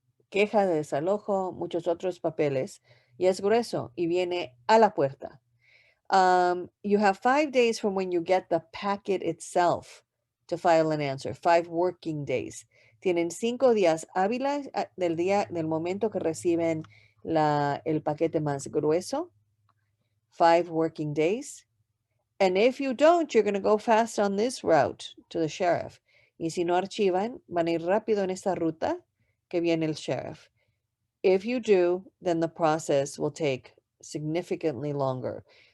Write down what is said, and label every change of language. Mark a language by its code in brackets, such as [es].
[es] queja de desalojo, muchos otros papeles, y es grueso y viene a la puerta. [en] You have 5 days from when you get the packet itself to file an answer, 5 working days. [es] Tienen 5 días hábiles del momento que reciben el paquete más grueso, [en] 5 working days. And if you don't, you're going to go fast on this route to the sheriff. [es] Y si no archivan, van a ir rápido en esta ruta que viene el sheriff. [en] If you do, then the process will take significantly longer.